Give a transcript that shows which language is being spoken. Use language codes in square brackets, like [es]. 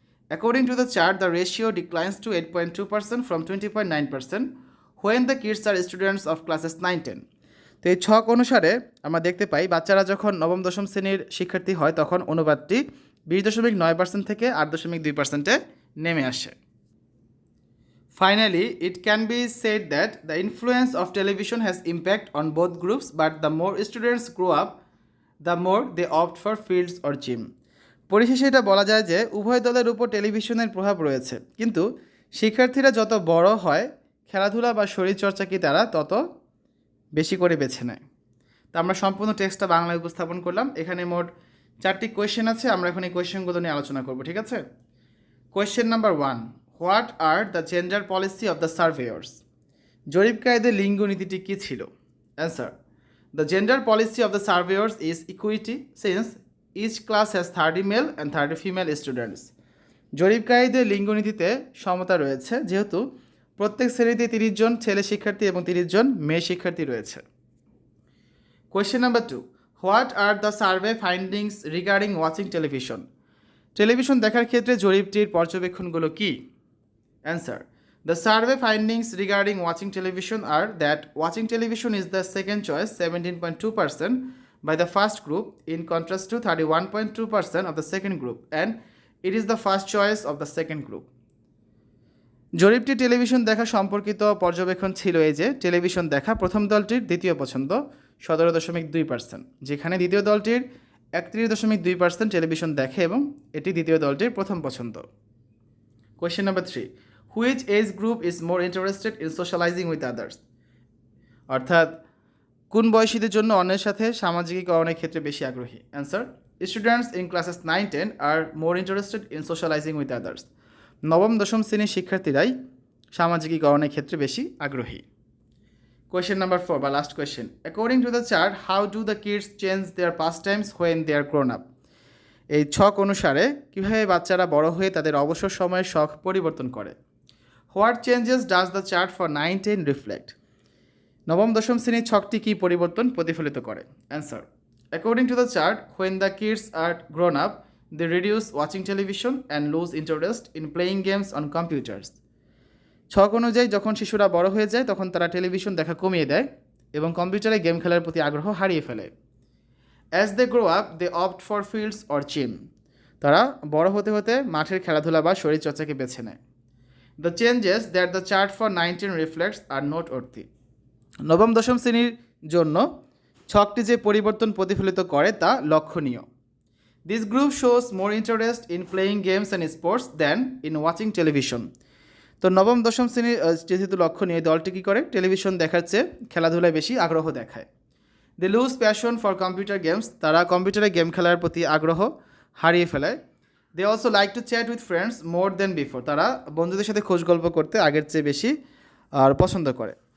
[en] According to the chart the ratio declines to 8.2% from 20.9% when the kids are students of classes 9-10। [bn] তো এই ছক অনুসারে আমরা দেখতে পাই বাচ্চারা যখন নবম দশম শ্রেণীর শিক্ষার্থী হয় তখন অনুপাতটি 20.9% থেকে 8.2%-এ নেমে আসে। [en] Finally, it can be said that the influence of television has impact on both groups, but the more students grow up, the more they opt for fields or gym. [bn] পরিশেষে এটা বলা যায় যে উভয় দলের উপর টেলিভিশনের প্রভাব রয়েছে, কিন্তু শিক্ষার্থীরা যত বড় হয় খেলাধুলা বা শরীরচর্চাকে তারা তত বেশি করে বেছে নেয়। তা আমরা সম্পূর্ণ টেক্সটটা বাংলায় উপস্থাপন করলাম। এখানে মোট 4টি কোয়েশ্চেন আছে, আমরা এখন এই কোয়েশ্চেনগুলো নিয়ে আলোচনা করব, ঠিক আছে? [en] Question number 1, what are the gender policy of the surveyors? [bn] জরিপকারীদের লিঙ্গ নীতিটি কী ছিল? [en] Answer, the gender policy of the surveyors is equity since each class has 30 male and 30 female students. [bn] জরিপকারীদের লিঙ্গ নীতিতে সমতা রয়েছে যেহেতু প্রত্যেক শ্রেণীতে 30 জন ছেলে শিক্ষার্থী এবং 30 জন মেয়ে শিক্ষার্থী রয়েছে। [en] Question number 2, what are the survey findings regarding watching television? [bn] Television দেখার ক্ষেত্রে জরিপটির পর্যবেক্ষণগুলো কী? [en] Answer, the survey findings regarding watching television are that watching television is the second choice 17.2% by the first group in contrast to 31.2% of the second group, and it is the first choice of the second group. [bn] জরিপটি television দেখা সম্পর্কিত পর্যবেক্ষণ ছিল এই যে television দেখা প্রথম দলটির দ্বিতীয় পছন্দ 17.2%, যেখানে দ্বিতীয় দলটির 31.2% টেলিভিশন দেখে এবং এটি দ্বিতীয় দলটির প্রথম পছন্দ। [en] Question number 3, which age group is more interested in socialising with others? [bn] অর্থাৎ কোন বয়সীদের জন্য অন্যের সাথে সামাজিকীকরণের ক্ষেত্রে বেশি আগ্রহী? [en] Answer, students in classes 9-10 are more interested in socialising with others. [bn] নবম দশম শ্রেণীর শিক্ষার্থীরাই সামাজিকীকরণের ক্ষেত্রে বেশি আগ্রহী। [en] Question number 4 বা last question, according to the chart how do the kids change their pastimes when they are grown up? [bn] এই ছক অনুসারে কীভাবে বাচ্চারা বড় হয়ে তাদের অবসর সময়ের শখ পরিবর্তন করে? [en] What changes does the chart for 9-10 reflect? [bn] নবম দশম শ্রেণীর ছকটি কী পরিবর্তন প্রতিফলিত করে? [en] Answer, according to the chart when the kids are grown up they reduce watching television and lose interest in playing games on computers. [bn] ছক অনুযায়ী যখন শিশুরা বড় হয়ে যায় তখন তারা টেলিভিশন দেখা কমিয়ে দেয় এবং কম্পিউটারে গেম খেলার প্রতি আগ্রহ হারিয়ে ফেলে। [en] As they grow up, they opt for fields or gym. [bn] তারা বড় হতে হতে মাঠের খেলাধুলা বা শরীরচর্চাকে বেছে নেয়। [en] The changes that the chart for 19 reflects are noteworthy. [bn] নবম দশম শ্রেণীর জন্য ছকটি যে পরিবর্তন প্রতিফলিত করে তা লক্ষণীয়। [en] This group shows more interest in playing games and sports than in watching television. [bn] তো নবম দশম শ্রেণীর যেহেতু লক্ষ্য নিয়ে দলটি কী করে, টেলিভিশন দেখার চেয়ে খেলাধুলায় বেশি আগ্রহ দেখায়। [en] they lose passion for computer games, [bn] তারা কম্পিউটারে গেম খেলার প্রতি আগ্রহ হারিয়ে ফেলায়। [en] they also like to chat with friends more then before, [bn] তারা বন্ধুদের সাথে খোঁজ গল্প করতে আগের চেয়ে বেশি আর পছন্দ করে।